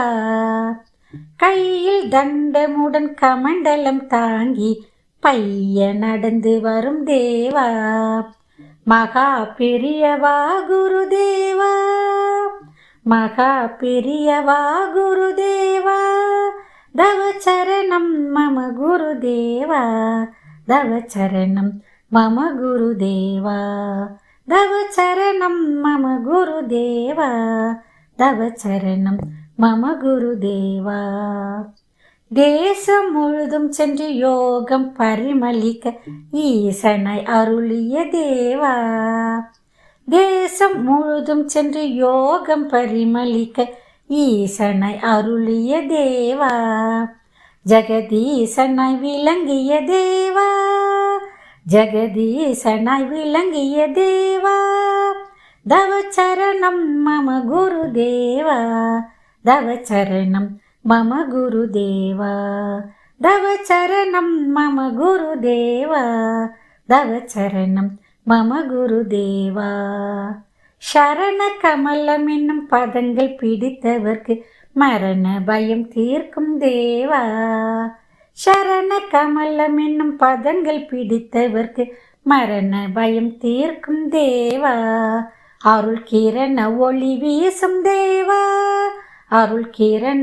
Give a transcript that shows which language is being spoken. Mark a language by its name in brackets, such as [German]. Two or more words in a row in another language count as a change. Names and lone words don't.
[Tamil] கையில் தண்டமுடன் கமண்டலம் தாங்கி பைய நடந்து வரும் தேவா. மகா பெரியவா குரு தேவா, மகா பெரியவா குரு தேவா. [Sanskrit] तव चरणं मम गुरु देवा, तव चरणं मम गुरुदेवा तव चरणं मम गुरुदेवा तव चरणं मम गुरुदेवा [Tamil] தேசம் முழுதும் சென்று யோகம் பரிமளிக்க ஈசனை அருளிய தேவா தேசம் முழுதும் சென்று யோகம் பரிமளிக்க ஈசனை அருளிய தேவா ஜெகதீசனாய் விளங்கிய தேவா ஜெகதீசனாய் விளங்கிய தேவா [Sanskrit] तव चरणं मम गुरुदेवा तव चरणं मम गुरुदेवा तव चरणं मम गुरुदेवा तव चरणं मम गुरुदेवा [Tamil] शरण कमலம் என்னும் பதங்கள் பிடித்தவர்க்கு மரண பயம் தீர்க்கும் தேவா சரண கமலம் என்னும் பதங்கள் பிடித்தவர்க்கு மரண பயம் தீர்க்கும் தேவா அருள் கிரண ஒளி வீசும் தேவா அருள் கிரண